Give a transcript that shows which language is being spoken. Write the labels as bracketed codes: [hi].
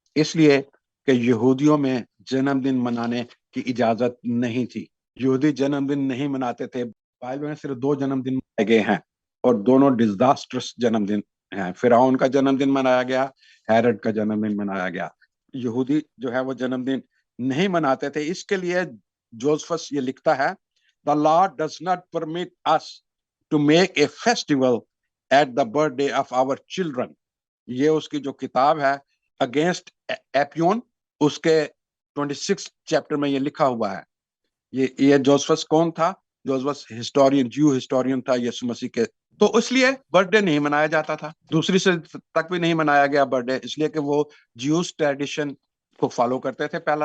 [hi] इसलिए कि यहूदियों में जन्मदिन मनाने की इजाजत नहीं थी, यहूदी जन्मदिन नहीं मनाते थे। बाइबल में सिर्फ 2 जन्मदिन मनाए गए हैं और दोनों डिजास्टर्स जन्मदिन हैं। फिरौन का जन्मदिन मनाया गया, हेरोड का जन्मदिन मनाया गया। यहूदी जो है वो जन्मदिन नहीं मनाते थे। इसके लिए जोसेफस ये लिखता है, [en] The Lord does not permit us to make a festival at the birthday of our children. [hi] ये उसकी जो किताब है अगेंस्ट एपियोन, उसके 26 चैप्टर में ये लिखा हुआ है। ये जोसेफस कौन था? जोसेफस हिस्टोरियन, ज्यू हिस्टोरियन था यीशु मसीह के। तो इसलिए बर्थडे नहीं मनाया जाता था, दूसरी सदी तक भी नहीं मनाया गया बर्थडे, इसलिए कि वो ज्यूस ट्रेडिशन को फॉलो करते थे।